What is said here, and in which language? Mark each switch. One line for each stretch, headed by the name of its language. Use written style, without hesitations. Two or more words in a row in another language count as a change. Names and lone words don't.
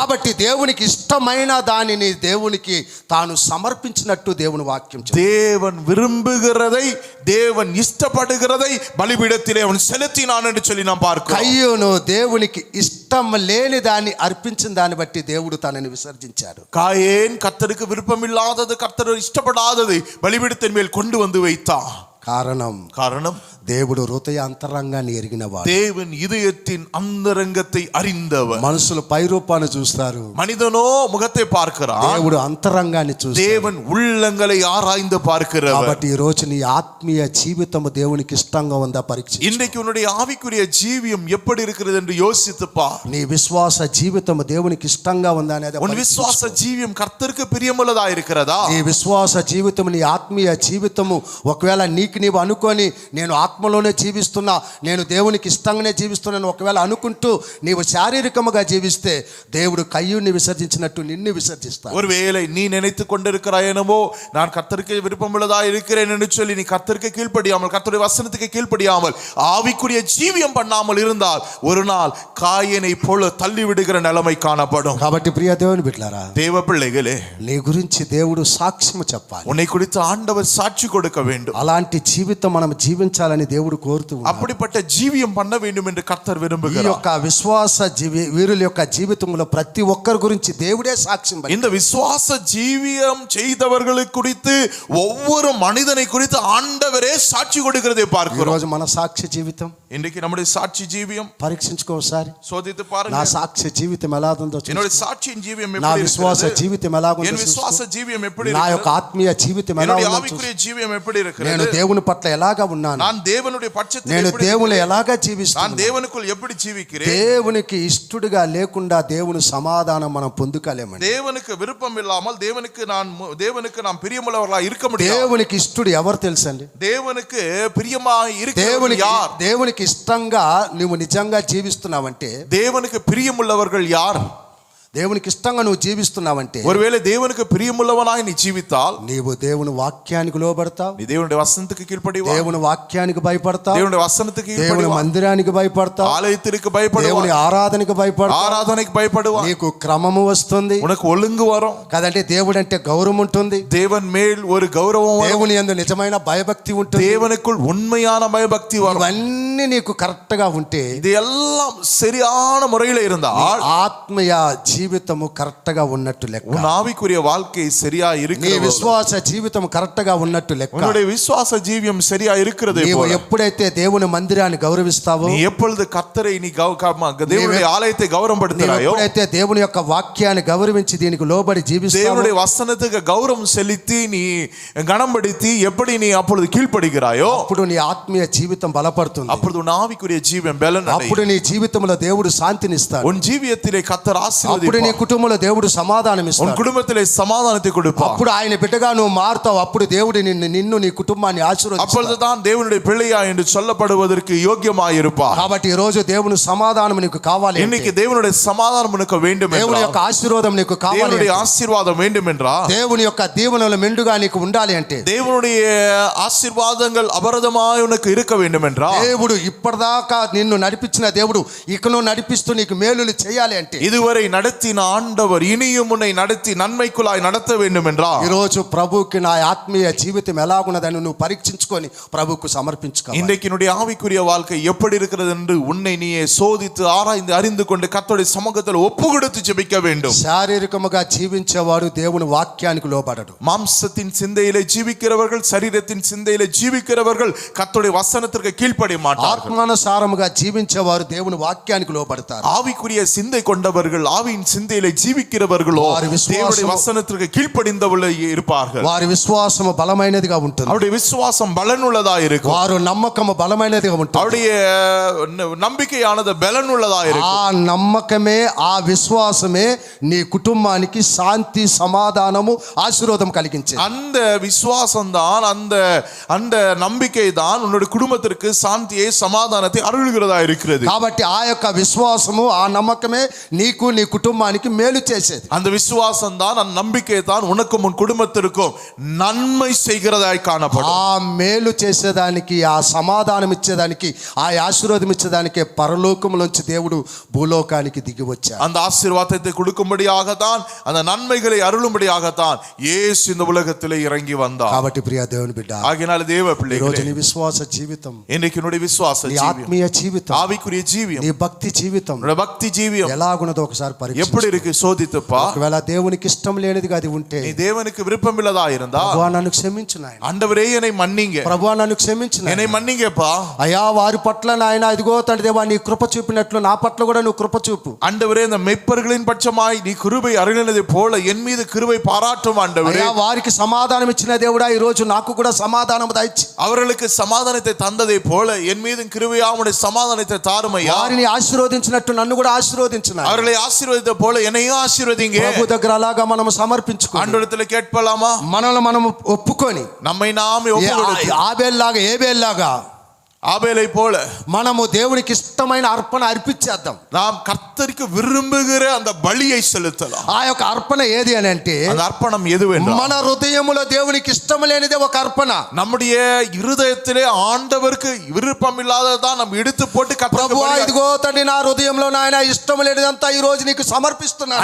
Telugu: కాబట్టి దేవునికి ఇష్టమైన దానిని దేవునికి తాను సమర్పించినట్టు దేవుని వాక్యం చెప్తుంది.
Tamil: தேவன் விரும்புகிறதை, தேவன் இஷ்டப்படுகிறதை பலிபீடத்திலே அவன் செலுத்தினான் என்று சொல்லி நாம் பார்க்கிறோம்.
Telugu: కయ్యూను దేవునికి ఇష్టం లేని దాన్ని అర్పించిన దాన్ని బట్టి దేవుడు తనని విసర్జించాడు.
Tamil: காயேன் கர்த்தருக்கு விருப்பமில்லாதது, கர்த்தர் இஷ்டப்படாதது பலிபீடத்தின் மேல் கொண்டு வந்து வைத்தான்.
Telugu: కారణం దేవుడు హృదయ అంతరంగాన్ని ఎరిగినవాడు.
Tamil: தேவன் இதயத்தின் அந்தரங்கத்தை அறிந்தவர்.
Telugu: మనుషులు పై రూపాన్ని చూస్తారు,
Tamil: மனிதனோ முகத்தை பார்க்கிறான்,
Telugu: దేవుడు అంతరంగాన్ని చూస్తాడు.
Tamil: தேவன் உள்ளங்களை ஆராய்ந்து பார்க்கிறவர்.
Telugu: కాబట్టి ఈ రోజు నీ ఆత్మీయ జీవితం దేవునికి ఇష్టంగా ఉందా పరీక్ష.
Tamil: இன்றைக்கு உன்னுடைய ஆவிக்குரிய ஜீவியம் எப்படி இருக்கிறது என்று யோசித்து பார்.
Telugu: నీ విశ్వాస జీవితం దేవునికి ఇష్టంగా ఉందా అనేది
Tamil: உன் விசுவாச ஜீவியம் கர்த்தருக்கு பிரியமுள்ளதா இருக்கிறதா?
Telugu: నీ విశ్వాస జీవితం, నీ ఆత్మీయ జీవితము ఒకవేళ నీకు నీవు అనుకొని నేను ఆత్మలోనే జీవిస్తున్నా, నేను దేవునికి ఇష్టంగానే జీవిస్తున్నాను ఒకవేళ అనుకుంటూ నీవు శారీరకముగా జీవిస్తే దేవుడు కయ్యూని విసర్జించినట్టు నిన్ను విసర్జిస్తాడు.
Tamil: ஒருவேளை நீ நினைத்து கொண்டிருக்கிறாய் என்னவோ நான் கர்த்தருக்கு விருப்பமுள்ளதா இருக்கிறேன் என்று சொல்லி நீ கர்த்தருக்கு கீழ்ப்படியாமல், கர்த்தருடைய வசனத்துக்கு கீழ்ப்படியாமல் ஆவிக்குரிய ஜீவியம் பண்ணாமல் இருந்தால் ஒரு நாள் காயனை போல தள்ளி விடுகிற நிலைமை காணப்படும்.
Telugu: కాబట్టి ప్రియ దేవుని బిడ్డలారా,
Tamil: தேவ பிள்ளைகளே,
Telugu: నీ గురించి దేవుడు సాక్ష్యం చెప్పాలి.
Tamil: உன்னை குறித்து ஆண்டவர் சாட்சி கொடுக்க வேண்டும்.
Telugu: అలాంటి జీవితం మనం జీవించాలని దేవుడు కోరుతూ ఉన్నాడు.
Tamil: அப்படிப்பட்ட ஜீவியம் பண்ண வேண்டும் என்று கர்த்தர்
Telugu: ఈ
Tamil: விரும்புகிறார்.
Telugu: యొక్క విశ్వాస వీరుల యొక్క జీవితంలో ప్రతి ఒక్కరి గురించి దేవుడే సాక్ష్యం
Tamil: இந்த விசுவாச ஜீவியம் செய்தவர்களுக்கு குறித்து ஒவ்வொரு மனிதனை குறித்து ஆண்டவரே சாட்சி கொடுக்கிறதை
Telugu: ఈ
Tamil: பார்க்கிறோம்.
Telugu: రోజు మన సాక్ష్య జీవితం
Tamil: இன்றைக்கு நம்முடைய சாட்சி ஜீவியம்
Telugu: పరీక్షించుకో ఒకసారి.
Tamil: சோதித்து
Telugu: నా
Tamil: பாருங்க.
Telugu: సాక్ష్య జీవితం ఎలా ఉందో
Tamil: என்னுடைய
Telugu: చూసుకో.
Tamil: சாட்சியின் ஜீவியம்
Telugu: నా
Tamil: எப்படி
Telugu: విశ్వాస
Tamil: இருக்கிறது?
Telugu: జీవితం ఎలా ఉందో
Tamil: என் விசுவாச
Telugu: చూసుకో.
Tamil: ஜீவியம் எப்படி
Telugu: నా యొక్క
Tamil: இருக்கிறது?
Telugu: ఆత్మీయ జీవితం ఎలా
Tamil: என்னுடைய
Telugu: ఉందో
Tamil: ஆவிக்குரிய
Telugu: చూసుకో.
Tamil: ஜீவியம் எப்படி
Telugu: నేను
Tamil: இருக்கிறது?
Telugu: దేవుని పట్ల ఎలాగా ఉన్నాను,
Tamil: நான் தேவனுடைய பட்சத்தில்
Telugu: నేను
Tamil: எப்படி
Telugu: దేవుని
Tamil: இருக்கிறேன்?
Telugu: ఎలాగా
Tamil: நான்
Telugu: జీవిస్తున్నాను.
Tamil: தேவனுக்குள் எப்படி ஜீவிக்கிறேன்?
Telugu: దేవునికి ఇష్టడుగా లేకుండా దేవుని సమాధానం మనం పొందుకోలేమండి.
Tamil: தேவனுக்கு விருப்பம் இல்லாமல் தேவனுக்கு நாம் பிரியமுள்ளவர்களா இருக்க முடியாது.
Telugu: దేవునికి ఇష్టడు ఎవరు తెలుసండి?
Tamil: தேவனுக்கு பிரியமாய் இருக்கிறவர்
Telugu: దేవునికి
Tamil: யார்?
Telugu: దేవునికి ఇష్టంగా నువ్వు నిజంగా జీవిస్తున్నావంటే,
Tamil: தேவனுக்கு பிரியமுள்ளவர்கள் யார்?
Telugu: దేవునికి ఇష్టంగా నువ్వు జీవిస్తున్నావంటే,
Tamil: ஒருவேளை தேவனுக்கு பிரியமுள்ளவனாய் நீ ஜீவித்தால்
Telugu: నీవు దేవుని వాక్యానికి లోబడతావు,
Tamil: நீ தேவனுடைய வசனத்துக்கு கீழ்ப்படிவா,
Telugu: దేవుని వాక్యానికి భయపడతావు,
Tamil: தேவனுடைய வசனத்துக்கு
Telugu: దేవుని
Tamil: கீழ்ப்படிவா,
Telugu: మందిరానికి భయపడతావు,
Tamil: ஆலயத்திற்கு
Telugu: దేవుని
Tamil: பயப்படுவா,
Telugu: ఆరాధనకి భయపడతావు,
Tamil: ஆராதனைக்கு பயப்படுவா,
Telugu: నీకు క్రమము వస్తుంది
Tamil: உனக்கு ஒழுங்கு வரும்.
Telugu: కదంటే. దేవుడు అంటే గౌరవం ఉంటుంది,
Tamil: தேவன் மேல் ஒரு கௌரவம் வரும்.
Telugu: దేవుని యందు నిజమైన భయభక్తి ఉంటుంది.
Tamil: தேவனுக்குள் உண்மையான பயபக்தி வரும்.
Telugu: ఇవన్నీ నీకు కరెక్ట్ గా ఉంటే
Tamil: இது எல்லாம் சரியான முறையில் இருந்தால்
Telugu: ఆత్మీయ జీవితము కరెక్ట్ గా ఉన్నట్టు లెక్క.
Tamil: உன் ஆவிக்குரிய வாழ்க்கை சரியா
Telugu: నీ
Tamil: இருக்கிறது.
Telugu: విశ్వాస జీవితం కరెక్ట్ గా ఉన్నట్టు లెక్క.
Tamil: உன்னுடைய விசுவாச ஜீவியம் சரியா இருக்கிறது.
Telugu: నీవు ఎప్పుడైతే దేవుని మందిరాన్ని గౌరవిస్తావో,
Tamil: நீ எப்பொழுது கர்த்தரை நீ தேவனுடைய ஆலயத்தை கௌரவப்படுத்துகிறாயோ,
Telugu: ఎప్పుడైతే దేవుని యొక్క వాక్యాన్ని గౌరవించి దీనికి లోబడి జీవిస్తావో,
Tamil: தேவனுடைய வசனத்துக்கு கௌரவம் செலுத்தி நீ கனம்படுத்தி எப்படி நீ அப்பொழுது கீழ்ப்படுகிறாயோ,
Telugu: అప్పుడు నీ ఆత్మీయ జీవితం బలపడుతుంది.
Tamil: அப்பொழுது உன் ஆவிக்குரிய ஜீவன் பலன்
Telugu: అప్పుడు
Tamil: அடையும்.
Telugu: నీ జీవితంలో దేవుడు శాంతినిస్తాడు.
Tamil: உன் ஜீவியத்திலே கர்த்தர்
Telugu: అప్పుడు నీ
Tamil: ஆசீர்வதிப்பார்.
Telugu: కుటుంబంలో దేవుడు సమాధానం
Tamil: உன்
Telugu: ఇస్తాడు.
Tamil: குடும்பத்திலே சமாதானத்தை கொடுப்பார்.
Telugu: అప్పుడు ఆయన బిడ్డగా నువ్వు మారుతావు. అప్పుడు దేవుడు నిన్ను నీ కుటుంబాన్ని ఆశీర్వదిస్తాడు.
Tamil: அப்பொழுதுதான் தேவனுடைய பிள்ளையா என்று சொல்லப்படுவதற்கு யோக்கியமாயிருப்பார்.
Telugu: కాబట్టి ఈ రోజు దేవుని సమాధానం నీకు కావాలి అంటే,
Tamil: இன்னைக்கு தேவனுடைய சமாதானம் உனக்கு வேண்டும்
Telugu: దేవుని
Tamil: என்றால்,
Telugu: యొక్క ఆశీర్వాదం నీకు కావాలి
Tamil: தேவனுடைய
Telugu: అంటే,
Tamil: ஆசீர்வாதம் வேண்டும் என்றால்,
Telugu: దేవుని యొక్క దీవెనలు మెండుగా నీకు ఉండాలి అంటే,
Tamil: தேவனுடைய ஆசீர்வாதங்கள் அபரதமாய் உனக்கு இருக்க வேண்டும் என்றால்,
Telugu: దేవుడు ఇప్పటిదాకా నిన్ను నడిపించిన దేవుడు ఇకను నడిపిస్తూ నీకు మేలులు చేయాలి అంటే,
Tamil: இதுவரை நடத்தின ஆண்டவர் இனியும் உன்னை நடத்தி நன்மைக்குள்ளாய் நடத்த வேண்டும் என்றால்,
Telugu: ఈ రోజు ప్రభువుకి నా ఆత్మీయ జీవితం ఎలాగున్నదని నువ్వు పరీక్షించుకొని ప్రభువుకు సమర్పించుకోవాలి.
Tamil: இன்றைக்கு என்னுடைய ஆவிக்குரிய வாழ்க்கை எப்படி இருக்கிறது என்று உன்னை நீயே சோதித்து ஆராய்ந்து அறிந்து கொண்டு கர்த்தருடைய சமூகத்தில் ஒப்பு கொடுத்து ஜெபிக்க வேண்டும்.
Telugu: శారీరకముగా జీవించేవాడు దేవుని వాక్యానికి లోబడడు.
Tamil: மாம்சத்தின் சிந்தையிலே ஜீவிக்கிறவர்கள், சரீரத்தின் சிந்தையிலே ஜீவிக்கிறவர்கள் கர்த்தருடைய வசனத்திற்கு கீழ்ப்படிய மாட்டார்கள்.
Telugu: ఆత్మానుసారముగా జీవించేవారు దేవుని వాక్యానికి లోబడతారు.
Tamil: ஆவிக்குரிய சிந்தை கொண்டவர்கள், ஆவியின் ஆவியின் சிந்தையிலே ஜீவிக்கிறவர்களோ
Telugu: వారి విశ్వాసము-
Tamil: தேவனுடைய வசனத்திற்கு கீழ்ப்படிந்தவர்களே இருப்பார்கள்.
Telugu: వారి విశ్వాసము బలమైనదిగా ఉంటుంది.
Tamil: அவருடைய விசுவாசம் பலனுள்ளதா இருக்கும்.
Telugu: వారు నమ్మకము బలమైనదిగా ఉంటుంది.
Tamil: அவருடைய நம்பிக்கையானது பலனுள்ளதா இருக்கும்.
Telugu: ఆ నమ్మకమే ఆ విశ్వాసమే నీ కుటుంబానికి శాంతి సమాధానము ఆశీర్వాదం కలిగించేది.
Tamil: அந்த விசுவாசம் தான் அந்த நம்பிக்கை தான் உன்னுடைய குடும்பத்திற்கு சாந்தியை சமாதானத்தை அருள்கிறதா இருக்கிறது.
Telugu: కాబట్టి ఆ యొక్క విశ్వాసము ఆ నమ్మకమే నీకు నీ కుటుంబానికి మేలు చేసేది.
Tamil: அந்த விசுவாசம் தான் அந்த நம்பிக்கை தான் உனக்கும் உன் குடும்பத்திற்கும் நன்மை செய்கிறதாய் காணப்படும்.
Telugu: ఆ మేలు చేసేదానికి ఆ సమాధానం ఇచ్చేదానికి ఆ ఆశీర్వాదం ఇచ్చేదానికే పరలోకములోంచి దేవుడు భూలోకానికి దిగి వచ్చాడు.
Tamil: அந்த ஆசீர்வாதத்தை கொடுக்கும்படியாகத்தான் அந்த நன்மைகளை அருளும்படியாகத்தான் இயேசு இந்த உலகத்திலே இறங்கி வந்தார்.
Telugu: కాబట్టి ప్రియ దేవుని బిడ్డ,
Tamil: ஆகையினால தேவ
Telugu: ఈ రోజు
Tamil: பிள்ளைகளே,
Telugu: నీ విశ్వాస జీవితం,
Tamil: இன்னைக்கு என்னுடைய விசுவாச
Telugu: నీ
Tamil: ஜீவியம்,
Telugu: ఆత్మీయ జీవితం,
Tamil: ஆவிக்குரிய ஜீவியம்,
Telugu: నీ భక్తి జీవితం
Tamil: உன்னுடைய பக்தி ஜீவியம்
Telugu: ఎలాగున్నదో ఒకసారి
Tamil: எப்படி
Telugu: పరీక్షించు.
Tamil: இருக்கு సోదిத்துப்பா.
Telugu: ఒకవేళ దేవునికి ఇష్టం లేనిదిగా అది ఉంటే,
Tamil: நீ தேவனுக்கு விருப்பம் இல்லதா இருந்தா,
Telugu: ప్రభువా నన్ను క్షమించు నాయన,
Tamil: ஆண்டவரே என்னை மன்னிங்க,
Telugu: ప్రభువా నన్ను క్షమించు నాయన.
Tamil: என்னை மன்னிங்கப்பா.
Telugu: అయ్యా వారి పట్ల నాయన ఇదిగో తండ్రి దేవా నీ కృప చూపినట్లు నా పట్ల కూడా నువ్వు కృప చూపు.
Tamil: ஆண்டவரே இந்த மெய்ப்பர்களின் பட்சமாய் நீ கிருபை அருளினதை போல என் மீது கிருபை பாராட்டும் ஆண்டவரே.
Telugu: అయ్యా వారికి సమాధానం ఇచ్చిన దేవుడా ఈ రోజు నాకు కూడా సమాధానం దయచి
Tamil: அவர்களுக்கு சமாதானத்தை தந்ததை போல என் மீது கிருபையாவுடைய சமாதானத்தை தாருமையா.
Telugu: వారిని ఆశీర్వదించినట్టు నన్ను కూడా ఆశీర్వదించు నాయన.
Tamil: அவர்களை ஆசீர்வதித்த போல என்னையும் ஆசீர்வதிங்க.
Telugu: ప్రభు దగ్గర అలాగా మనం సమర్పించుకో,
Tamil: ஆண்டவரிடத்துல கேட்கலாமா?
Telugu: మనల్ని మనం ఒప్పుకొని
Tamil: நம்மை நாமே ஒப்புக்கொடுத்து
Telugu: ఆబేల్లాగా ఏబేల్లాగా
Tamil: ஆபேலை போல
Telugu: మనము దేవునికి ఇష్టమైన అర్పణ అర్పించేద్దాం.
Tamil: நாம் கர்த்தருக்கு விரும்புகிற அந்த பலியை செலுத்தலாம்.
Telugu: ఆ యొక్క అర్పణ ఏది అని అంటే,
Tamil: அந்த అర్పణం எதுவென்றால்
Telugu: మన హృదయములో దేవునికి ఇష్టం లేనిదే ఒక అర్పణ.
Tamil: நம்முடைய இருதயத்திலே ஆண்டவருக்கு விருப்பம் இல்லாததான் நம்ம எடுத்து போட்டு
Telugu: ప్రభువా
Tamil: கர்த்தருக்கு
Telugu: ఇదిగో తండ్రి నా హృదయంలో నాయన ఇష్టం లేనిదంతా ఈ రోజు నీకు సమర్పిస్తున్నాను.